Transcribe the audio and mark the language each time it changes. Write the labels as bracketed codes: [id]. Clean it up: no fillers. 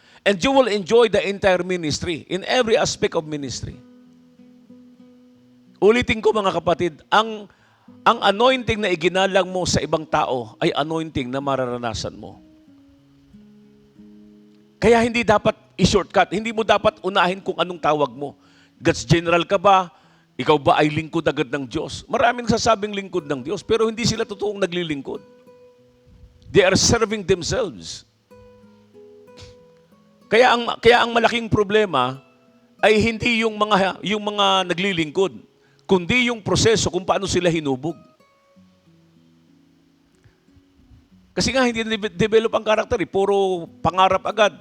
[en] And you will enjoy the entire ministry, in every aspect of ministry. [tl] Ulitin ko mga kapatid, ang anointing na iginalang mo sa ibang tao ay anointing na mararanasan mo. Kaya hindi dapat i-shortcut, hindi mo dapat unahin kung anong tawag mo. [en] God's general [tl] ka ba? Ikaw ba ay lingkod agad ng Diyos? Maraming sasabing lingkod ng Diyos, pero hindi sila totoong naglilingkod. [en] They are serving themselves. [tl] Kaya ang malaking problema ay hindi yung mga naglilingkod, kundi yung proseso kung paano sila hinubog. Kasi nga hindi develop ang karakter, puro pangarap agad.